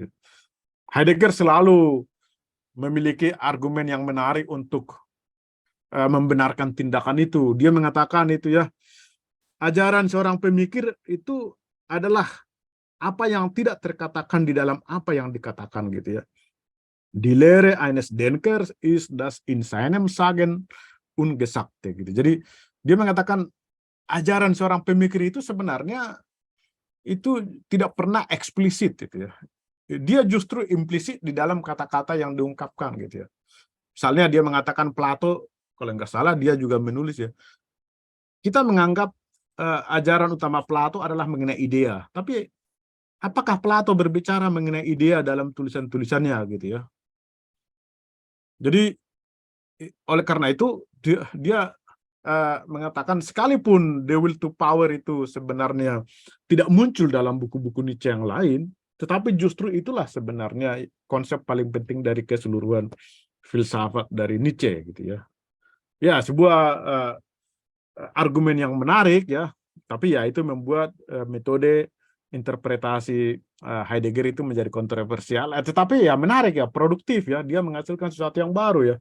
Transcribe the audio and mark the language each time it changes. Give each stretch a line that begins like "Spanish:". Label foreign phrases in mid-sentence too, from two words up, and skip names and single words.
Indonesian: Heidegger selalu memiliki argumen yang menarik untuk membenarkan tindakan itu. Dia mengatakan itu ya, ajaran seorang pemikir itu adalah apa yang tidak terkatakan di dalam apa yang dikatakan gitu ya.
German: Die Lehre eines Denkers ist das in seinem Sagen Ungesagte gitu.
Indonesian: Jadi dia mengatakan ajaran seorang pemikir itu sebenarnya itu tidak pernah eksplisit gitu ya. Dia justru implisit di dalam kata-kata yang diungkapkan gitu ya. Misalnya dia mengatakan Plato, kalau nggak salah dia juga menulis ya. Kita menganggap ajaran utama Plato adalah mengenai idea, tapi apakah Plato berbicara mengenai idea dalam tulisan-tulisannya gitu ya? Jadi oleh karena itu dia mengatakan sekalipun
English: the will to power
Indonesian: itu sebenarnya tidak muncul dalam buku-buku Nietzsche yang lain, tetapi justru itulah sebenarnya konsep paling penting dari keseluruhan filsafat dari Nietzsche gitu ya. Ya, sebuah argumen yang menarik ya, tapi ya itu membuat metode interpretasi Heidegger itu menjadi kontroversial, tetapi ya menarik ya, produktif ya, dia menghasilkan sesuatu yang baru ya.